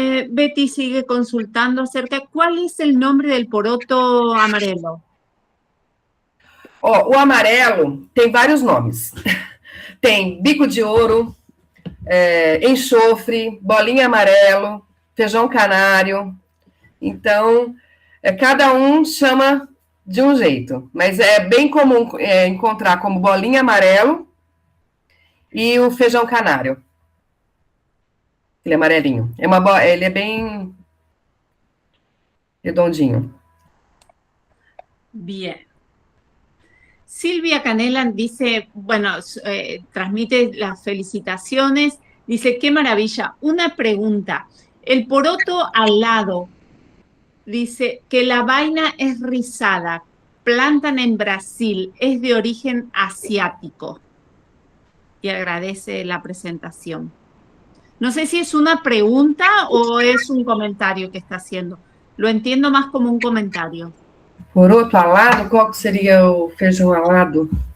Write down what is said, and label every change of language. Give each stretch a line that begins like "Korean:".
Spanish: Betty sigue consultando acerca, ¿cuál es el nombre del poroto amarelo?
Portuguese: O amarelo tem vários nomes. Tem bico de ouro, enxofre, bolinha amarelo, feijão canário. Então, cada um chama de um jeito, mas é bem comum encontrar como bolinha amarelo e o feijão canário. Ele é amarelinho. Ele é bem redondinho.
Spanish: Bien. Silvia Canela dice, bueno, transmite las felicitaciones, dice, qué maravilla. Una pregunta, el poroto al lado, dice que la vaina es rizada, plantan en Brasil, es de origen asiático. Y agradece la presentación. No sé si es una pregunta o es un comentario que está haciendo. Lo entiendo más como un comentario. Poroto alado?
Portuguese: Qual que seria o feijão alado?